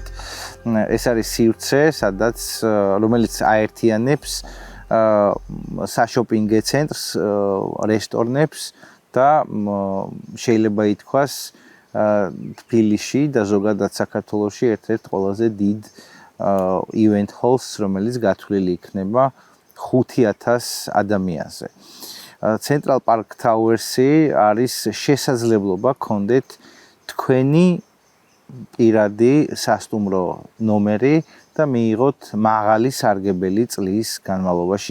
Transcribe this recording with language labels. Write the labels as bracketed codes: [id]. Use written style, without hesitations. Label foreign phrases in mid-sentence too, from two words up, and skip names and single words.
[ka] ეს არის სივრცე, რომელიც აერთიანებს საშოპინგო ცენტრს, რესტორნებს და შეიძლება ითქვას თბილისში და ზოგადად საქართველოში ერთ-ერთ ყველაზე დიდ [en] event halls, [ka] რომელიც გათვლილი იქნება 5000 ადამიანზე. Central Park Towers-ი არის შესაძლებლობა გქონდეთ თქვენი პირადი სასტუმრო ნომერი და მიიღოთ მაღალი სარგებელი წლის განმავლობაში.